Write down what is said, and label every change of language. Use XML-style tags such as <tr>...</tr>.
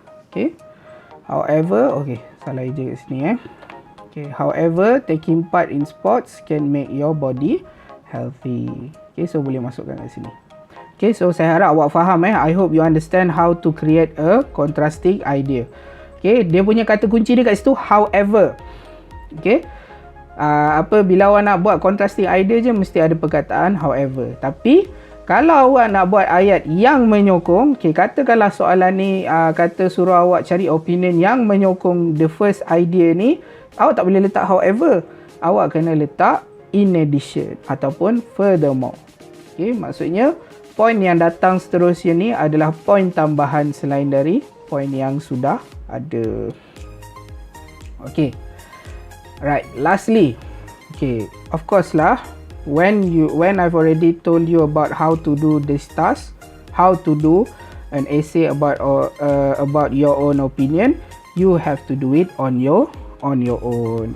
<en>Okay. However, okay,</en> <ms>salah je kat sini</ms> <en>Okay, however, taking part in sports can make your body healthy.</en> <ms>Okay, so boleh masukkan kat sini.</ms> <en>Okay, so</en> <ms>saya harap awak faham</ms> <en>I hope you understand how to create a contrasting idea.</en> <ms>Okay, dia punya kata kunci dia kat situ however. Okay, bila awak nak buat contrasting idea je mesti ada perkataan however. Tapi kalau awak nak buat ayat yang menyokong, okay, katakanlah soalan ni kata suruh awak cari opinion yang menyokong</ms> <en>the first idea</en> <ms>ni, awak tak boleh letak however. Awak kena letak in addition ataupun furthermore. Okay, maksudnya point yang datang seterusnya ni adalah point tambahan selain dari point yang sudah ada.</ms> <en>Okay. Right, lastly. Okay, of course lah, when I've already told you about how to do this task, how to do an essay about your own opinion, you have to do it on your own.</en>